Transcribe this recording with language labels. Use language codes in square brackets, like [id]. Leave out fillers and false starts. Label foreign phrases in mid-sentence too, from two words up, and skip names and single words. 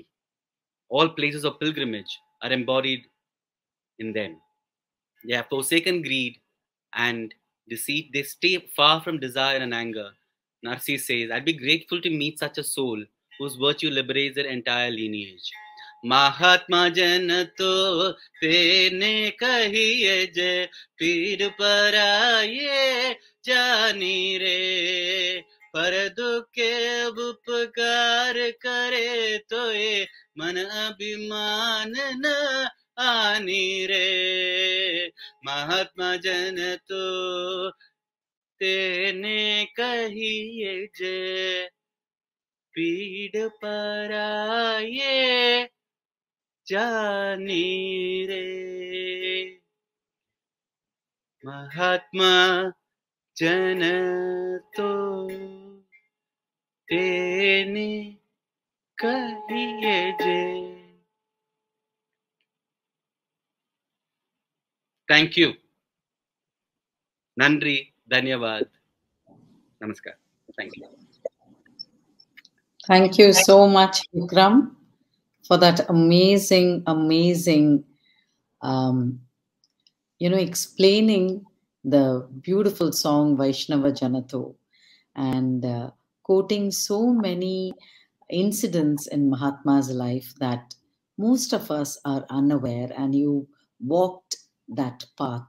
[en] All places of pilgrimage are embodied in them. They have forsaken greed and deceit. They stay far from desire and anger. Narsi says, I'd be grateful to meet such a soul whose virtue liberates their entire lineage. [gu] મહાત્મા જન તો તેને કહીએ જે, પીડ પર આયે જાણી રે, પર દુખે ઉપકાર કરે તો યે, મન અભિમાન ન આણી રે। મહાત્મા જન તો તેને કહીએ જે, પીડ પર આએ જાણી રે। મહાત્મા જન તો તેને કહીએ જે। [en] Thank you. [ta] Nandri, Dhanyavad. [en] Namaskar. Thank you. Thank you so much, Vikram, for that amazing, explaining the beautiful song Vaishnava Janato, and quoting so many incidents in Mahatma's life that most of us are unaware, and you walked that path.